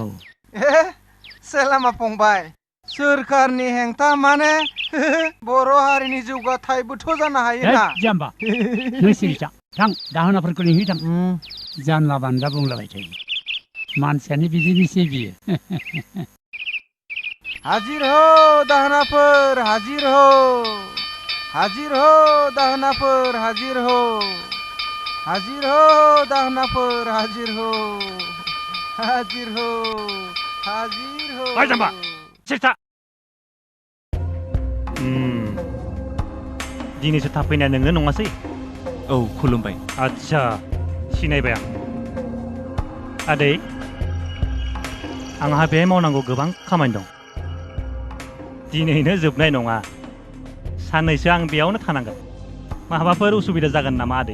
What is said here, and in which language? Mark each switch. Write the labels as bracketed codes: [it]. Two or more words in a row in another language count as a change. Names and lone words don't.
[brx] सेलामा फंबाय सोरखारनि हेंथा माने बर' हारिनि जौगाथायबोथ' जानो हायो ना जाम्बा नों सिरिथा थां दाहोनाफोरखौ लिंहै थां जानला बान्दा बुंलाबाय थायो मानसियानो बिदिनोसै बियो हाजिर हो दाहोनाफोर हाजिर हो हाजिर हो दाहोनाफोर हाजिर हो हाजिर हो दाहोनाफोर हाजिर हो हाजिर हो हाजिर हो जाम्बा सिरिथा दिनैसो थाफैनाया नोंनो नङासै औ खुलुमबाय आदसा सिनायबाय आं आदै आंहा बे मावनांगौ गोबां खामानि दं दिनैनो जोबनाय नङा साननैसो आं बेयावनो थानांगोन माबाफोर उसुबिदा जागोन नामा आदै